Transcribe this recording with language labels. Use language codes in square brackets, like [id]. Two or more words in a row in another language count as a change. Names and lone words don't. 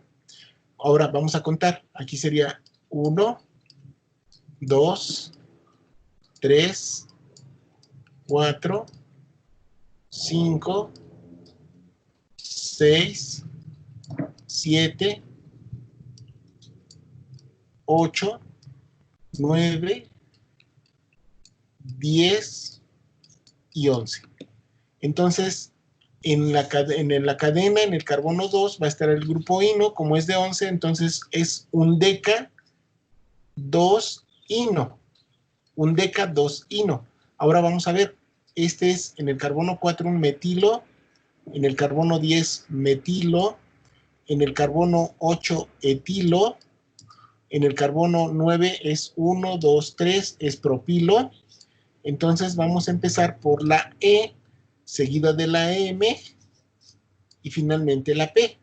[es] Ahora vamos a contar. Aquí sería 1, 2, 3, 4, 5, 6, 7, 8, 9, 10 y 11. Entonces, en la cadena, en el carbono 2, va a estar el grupo ino, como es de 11, entonces es un deca 2 ino. Un deca 2 ino. Ahora vamos a ver, este es en el carbono 4 un metilo, en el carbono 10 metilo, en el carbono 8 etilo, en el carbono 9 es 1, 2, 3, es propilo. Entonces vamos a empezar por la E, seguida de la M y finalmente la P.